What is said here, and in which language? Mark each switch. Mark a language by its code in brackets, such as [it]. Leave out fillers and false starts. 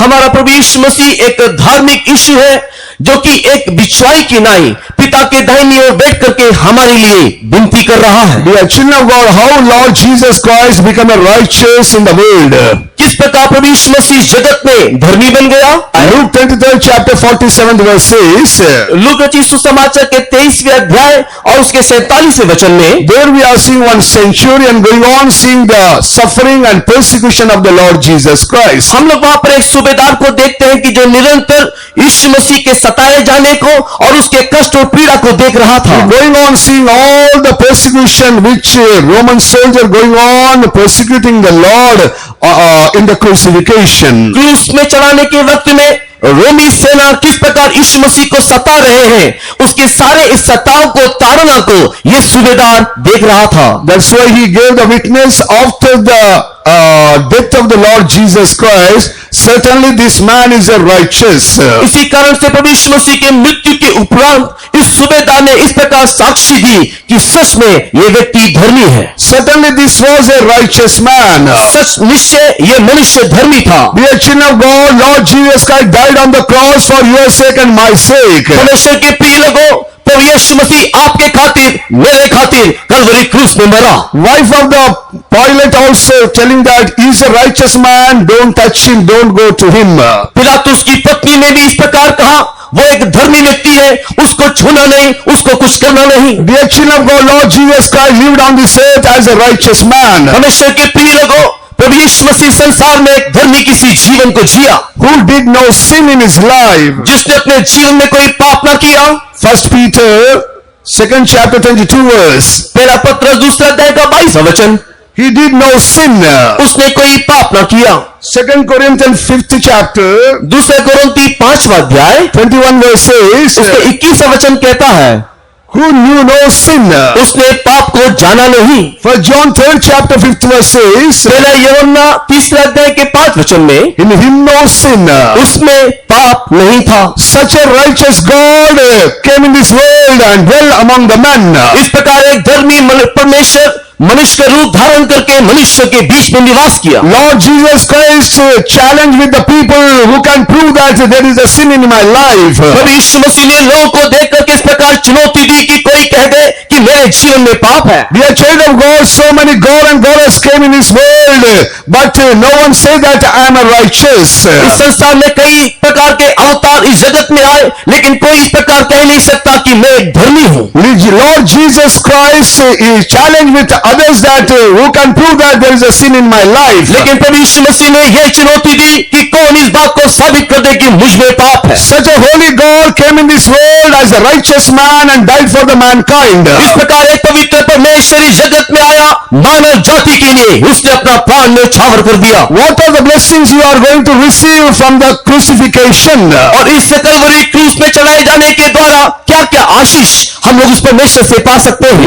[hi] हमारा प्रभु यीशु मसीह एक धार्मिक यीशु है जो कि एक बिछवाई की नाई पिता के दाहिनी ओर बैठ करके हमारे लिए विनती कर रहा है। [en] Dear children of God, how Lord Jesus Christ become a righteous in the world? [hi] किस प्रकार प्रभु यीशु मसीह जगत में धर्मी बन गया? [en] Luke 23rd chapter 47th verse says, [hi] लूका रचित सुसमाचार के 23वें अध्याय और उसके 47वें वचन में, [en] there we are seeing one centurion going on seeing the suffering and persecution of the Lord Jesus Christ. [hi] हम लोग वहां पर एक सूबेदार को देखते हैं कि जो निरंतर यीशु मसीह के सताए जाने को और उसके कष्ट और पीड़ा को देख रहा था। [en] Going on seeing all the persecution which Roman soldier going on persecuting the Lord in the crucifixion. [hi] क्रूस में चढ़ाने के वक्त में रोमी सेना किस प्रकार यीशु मसीह को सता रहे हैं, उसके सारे इस सताव को, ताड़ना को ये सूबेदार देख रहा था। [en] That's why he gave the witness after the death of the Lord Jesus Christ. Certainly this man is a righteous. [hi] इसी कारण से प्रभु यीशु मसीह के मृत्यु के उपरांत इस सूबेदार ने इस प्रकार साक्षी दी कि सच में ये व्यक्ति धर्मी है। [en] Certainly this was a righteous man. [hi] सच निश्चय ये मनुष्य धर्मी था। [en] Dear children of God, Lord Jesus Christ died on the cross for your sake and my sake. [hi] परमेश्वर के प्रिय लोगों, प्रभु यीशु मसीह आपके खातिर, मेरे खातिर कलवरी क्रूस में मरा। [en] Wife of the Pilate also telling that he is a righteous man, don't touch him, don't go to him. [hi] पिलातुस की पत्नी ने भी इस प्रकार कहा, वो एक धर्मी व्यक्ति है, उसको छूना नहीं, उसको कुछ करना नहीं। [en] Dear children of God, Lord Jesus Christ lived on this earth as a righteous man. [hi] परमेश्वर के प्रिय लोगों, प्रभु यीशु मसीह संसार में एक धर्मी किसी जीवन को जिया, [en] Who did no sin in his life. [hi] जिसने अपने जीवन में कोई पाप ना किया। [en] 1 Peter 2nd chapter 22 verse. [hi] पहला पत्र दूसरा अध्याय का 22वां वचन, [en] he did no sin. [hi] उसने कोई पाप न किया। [en] 2 Corinthians 5th chapter, [hi] दूसरे कोरिन्ती 5वां अध्याय [en] 21 verse says, [hi] उसके 21वां वचन कहता है, [en] who knew no sin. [hi] उसने पाप को जाना नहीं। [en] For John 3rd chapter 5th verse says, [hi] पहला यूहन्ना 3रे अध्याय के 5 वचन में, [en] in him no sin. [hi] उसमें पाप नहीं था। [en] Such a righteous God came in this world and dwelt among the men. [hi] इस प्रकार एक धर्मी परमेश्वर मनुष्य का रूप धारण करके मनुष्य के बीच में निवास किया। [en] Lord Jesus Christ challenged with the people who can prove that there is a sin in my life. [hi] प्रभु यीशु मसीह ने लोगों को देख करके इस प्रकार चुनौती दी कि कोई कह दे कि मेरे जीवन में पाप है। [en] Dear child of God, so many God and goddess came in this world, but no one said that I am a righteous. [hi] इस संसार में कई प्रकार के अवतार इस जगत में आए, लेकिन कोई इस प्रकार कह नहीं सकता कि मैं एक धर्मी हूँ। [en] Lord Jesus Christ is challenged with others that who can prove that there is a sin in my life. [hi] लेकिन प्रभु यीशु मसीह ने यह चुनौती दी कि कौन इस बात को साबित कर दे कि मुझ में पाप है। [en] Such a holy God came in this world as a righteous man and died for the mankind. [hi] इस प्रकार एक पवित्र परमेश्वर इस जगत में आया मानव जाति के लिए, उसने अपना प्राण न्यौछावर कर दिया। [en] What are the blessings you are going to receive from the crucifixion? [hi] और इस कलवरी क्रूस में चढ़ाए जाने के द्वारा क्या क्या आशीष हम लोग उस परमेश्वर से पा सकते हैं।